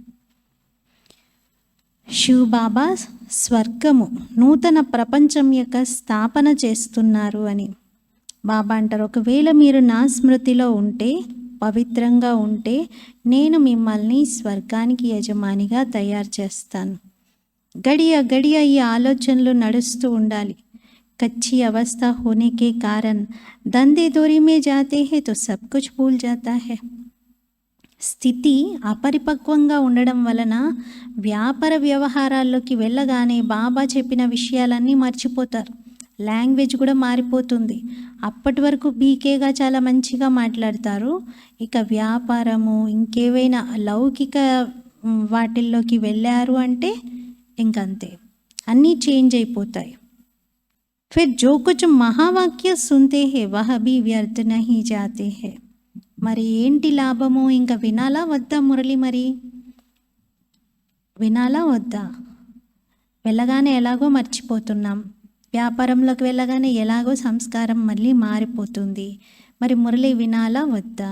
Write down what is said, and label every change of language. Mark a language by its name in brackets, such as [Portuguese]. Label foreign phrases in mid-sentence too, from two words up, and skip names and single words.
[Telugu] శివ్ బాబా స్వర్గము, నూతన ప్రపంచం యొక్క స్థాపన చేస్తున్నారు అని. బాబా అంటారు, ఒకవేళ మీరు నా స్మృతిలో ఉంటే, పవిత్రంగా ఉంటే, నేను మిమ్మల్ని స్వర్గానికి యజమానిగా తయారు చేస్తాను. గడియ గడియ ఈ ఆలోచనలు నడుస్తూ ఉండాలి. [Hindi] कच्ची अवस्था होने के कारण धंधे दौरी में जाते हैं तो सब कुछ भूल जाता है. [Telugu] స్థితి అపరిపక్వంగా ఉండడం వలన వ్యాపార వ్యవహారాల్లోకి వెళ్ళగానే బాబా చెప్పిన విషయాలన్నీ మర్చిపోతారు. లాంగ్వేజ్ కూడా మారిపోతుంది. అప్పటి వరకు బీకేగా చాలా మంచిగా మాట్లాడతారు. ఇక వ్యాపారము, ఇంకేవైనా లౌకిక వాటిల్లోకి వెళ్ళారు అంటే ఇంకంతే, అన్నీ చేంజ్ అయిపోతాయి. [Hindi] फिर जो कुछ महावाक्य सुनते हैं वह भी व्यर्थ नहीं जाते हैं. [Telugu] మరి ఏంటి లాభము? ఇంకా వినాలా వద్దా మురళి? మరి వినాలా వద్దా? వెళ్ళగానే ఎలాగో మర్చిపోతున్నాం. వ్యాపారంలోకి వెళ్ళగానే ఎలాగో సంస్కారం మళ్ళీ మారిపోతుంది. మరి మురళి వినాలా వద్దా?